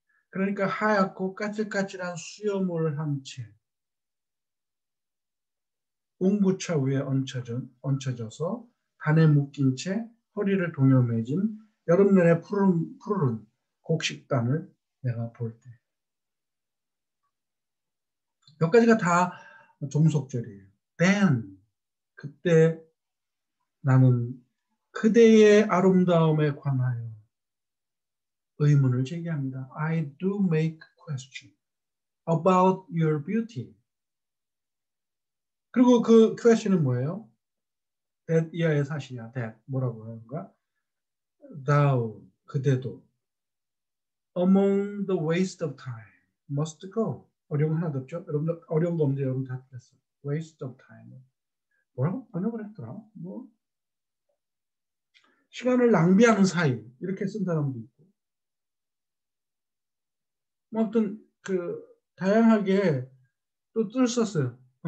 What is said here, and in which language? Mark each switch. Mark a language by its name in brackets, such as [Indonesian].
[Korean] 그러니까 하얗고 까칠까칠한 수염을 한 채 운구차 위에 얹혀져서 단에 묶인 채 허리를 동여매진 여름날의 푸르른 곡식단을 내가 볼 때. 몇 가지가 다 종속절이에요. Then, 그때 나는 그대의 아름다움에 관하여 의문을 제기합니다. [English] I do make question about your beauty. [Korean] 그리고 그 question은 뭐예요? that 이하의 사실이야. that 뭐라고 하는가? [English] thou [Korean] 그대도 [English] among the waste of time must go. [Korean] 어려운 거 하나도 없죠? 여러분 어려운 거 없는데 여러분 다 틀렸어. [English] waste of time. [Korean] 뭐라고 번역을 했더라? 뭐 시간을 낭비하는 사이 이렇게 쓴 사람도 있고. 뭐 아무튼 그 다양하게 또 뜰 썼어요.